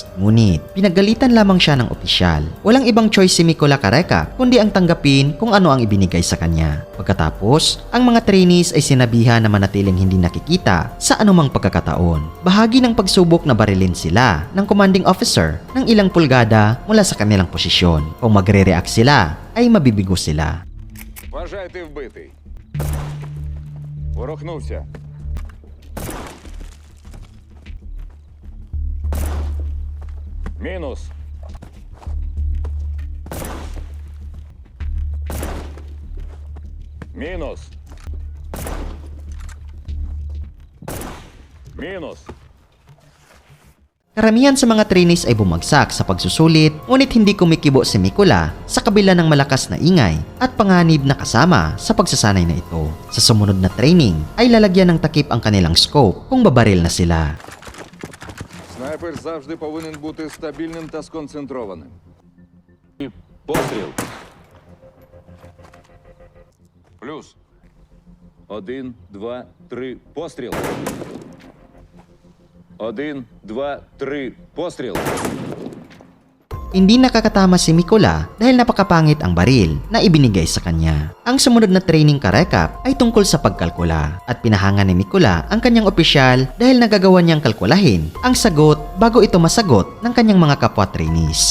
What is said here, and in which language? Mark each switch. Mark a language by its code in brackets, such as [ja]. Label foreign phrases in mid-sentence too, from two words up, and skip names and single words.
[tl] Ngunit, pinagalitan lamang siya ng opisyal. Walang ibang choice si Mikola Kareka kundi ang tanggapin kung ano ang ibinigay sa kanya. Pagkatapos, ang mga trainees ay sinabihan na manatiling hindi nakikita sa anumang pagkakataon. Bahagi ng pagsubok na barilin sila ng [en] commanding officer [tl] ng ilang pulgada mula sa kanilang posisyon. Kung magre-react sila, ay mabibigo sila. [uk] Вважай, ти вбитий. Ворухнувся. Мінус. Мінус. Мінус. [tl] Karamihan sa mga trainees ay bumagsak sa pagsusulit, ngunit hindi kumikibo si Mikola sa kabila ng malakas na ingay at panganib na kasama sa pagsasanay na ito. Sa sumunod na training ay lalagyan ng takip ang kanilang scope kung babaril na sila. [uk] Снайпер завжди повинен бути стабільним та сконцентрованим. Постріл. Плюс. 1, 2, 3. Постріл. 1, 2, 3. Постріл. [tl] Hindi nakakatama si Mikola dahil napakapangit ang baril na ibinigay sa kanya. Ang sumunod na training karekap ay tungkol sa pagkalkula at pinahanga ni Mikola ang kanyang opisyal dahil nagagawa niyang kalkulahin ang sagot bago ito masagot ng kanyang mga kapwa trainees.